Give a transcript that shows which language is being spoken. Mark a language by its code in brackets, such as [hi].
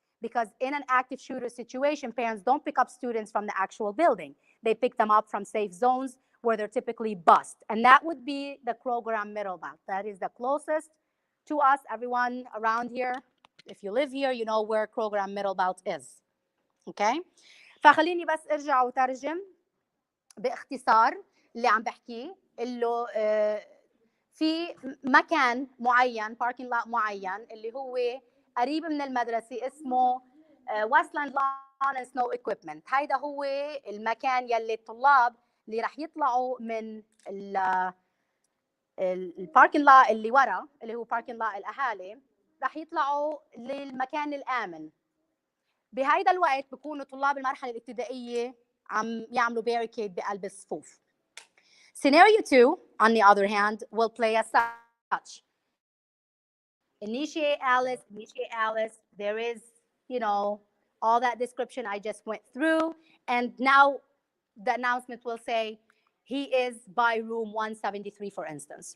[en] Because in an active shooter situation, parents don't pick up students from the actual building. They pick them up from safe zones where they're typically bused. And that would be the Krogram Middle Belt. That is the closest to us. Everyone around here, if you live here, you know where Krogram Middle Belt is. Okay? [ar] فخليني بس ارجع وترجم باختصار اللي عم بحكيه اللي في مكان معين باركينج لوت معين اللي هو قريب من المدرسه اسمه ويستلاند لون اند سنو ايكويبمنت. هيدا هو المكان يلي الطلاب اللي رح يطلعوا من الباركينج لوت اللي ورا اللي هو باركينج لوت الاهالي رح يطلعوا للمكان الامن. بهيدا الوقت بكونوا طلاب المرحله الابتدائيه عم يعملوا باريكيد بقلب الصفوف. [en] Scenario 2, on the other hand, will play as such. Initiate Alice. There is, you know, all that description I just went through. And now the announcement will say, he is by room 173, for instance.